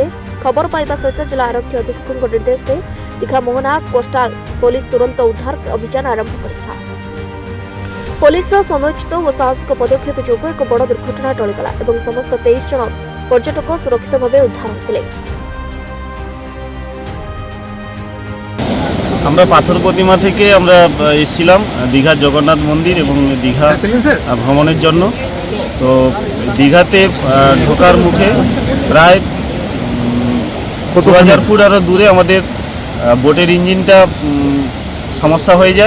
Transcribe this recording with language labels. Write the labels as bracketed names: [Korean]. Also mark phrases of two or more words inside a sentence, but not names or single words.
[Odia] ଖବର ପାଇବା ସହିତ ଜିଲ୍ଲା ଆରକ୍ଷୀ ଅଧୀକ୍ଷକଙ୍କ ନିର୍ଦ୍ଦେଶରେ ଦୀଘା ମୋହନା କୋଷ୍ଟାଲ ପୋଲିସ ତୁରନ୍ତ ଉଦ୍ଧାର ଅଭିଯାନ ଆରମ୍ଭ କରିଥିଲା। ପୋଲିସର ସମୟୋଚିତ ଓ ସାହସିକ ପଦକ୍ଷେପ ଯୋଗୁଁ ଏକ ବଡ଼ ଦୁର୍ଘଟଣା ଟଳିଗଲା এবং ସମସ୍ତ 23 ଜଣ ପର୍ଯ୍ୟଟକ ସୁରକ୍ଷିତ ଭାବେ ଉଦ୍ଧାର ହୋଇଥିଲେ। [Bangla] আমরা পাথর প্রতিমা থেকে আমরা এসেছিলাম দীঘা জগন্নাথ মন্দির এবং দীঘা ভ্রমণের জন্য। তো দীঘাতে ঢোকার মুখে প্রায় 2000 ফুট আরও দূরে আমাদের বোটের ইঞ্জিনটা সমস্যা হয়ে যায়।